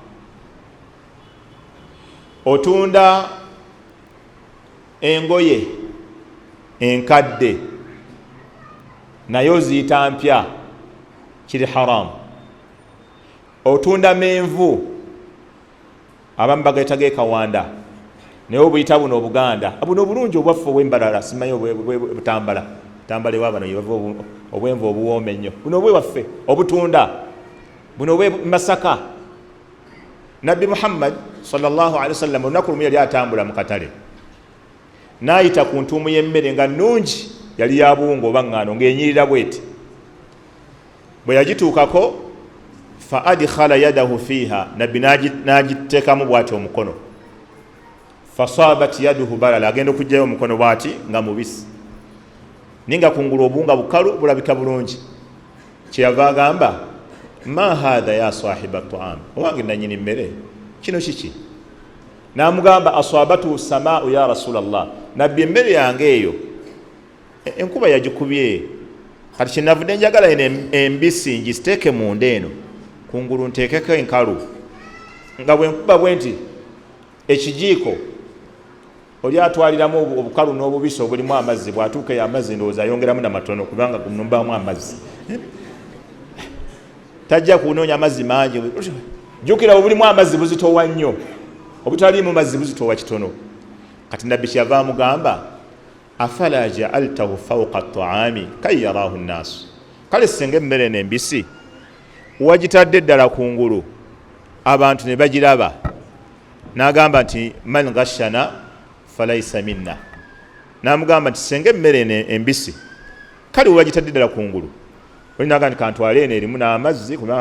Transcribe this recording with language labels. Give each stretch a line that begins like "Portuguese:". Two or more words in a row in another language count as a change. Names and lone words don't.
Ganda: otunda engoye enkadde naye oziyita mpya kiri haramu otunda menvu abamu bagayita gekawanda naye obuyita buno obuganda buno obulungi obwaffe obwembalala simanyi obutambala tambale wabano yebava obwenvu obuwooma ennyo buno obwewaffe obutunda buno obwe Masaka Nabbi Muhammad
Arabic: صلى الله عليه وسلم
Ganda: olunaku lumu yali atambula mu katale n'ayita ku ntuumu y'emmere nga nnungi yali ya buwunga oba ŋŋaano ng'enyirira bweti bwe yagituukako
Arabic: فأدخل يده فيها
Ganda: nabbi n'agiteekamu bw'ati omukono
Arabic: فأصابت يده بللا
Ganda: agenda okugyayo omukono bw'ati nga mubisi naye nga kungulu obuwunga bukalu bulabika bulungi kyeyava agamba
Arabic: ما هذا يا صاحب الطعام
Ganda: owange nanyini mmere kino kiki n'amugamba
Arabic: أصابته السماء يا رسول الله
Ganda: nabbi emmere yange eyo enkuba yagikubye kati kyenavudde njagala eno embisi ngisiteeke munda eno kungulu nteekeko enkalu nga bwenkuba bwe nti ekijiiko oli atwaliramu obukalu n'obubisi obulimu amazzi bw'atuuka eyo amazzi ndowooza ayongeramu namatono kubanga gunumbaamu amazzi tajja kunoonya amazzi mangi jjukira obulimu amazzi buzitowa nnyo obutaliimu mazzi buzitowa kitono kati nabbi kyava amugamba
Arabic: أفلا جعلته فوق الطعام كي يراه الناس
Ganda: kale singa emmere n'embisi wagitadde ddala kungulu abantu ne bagiraba n'agamba nti
Arabic: من غشنا فليس منا
Ganda: n'amugamba nti singa emmere embisi kale wagitadde ddala kungulu olinaga nti kantwale eno erimu n'amazzi kubanga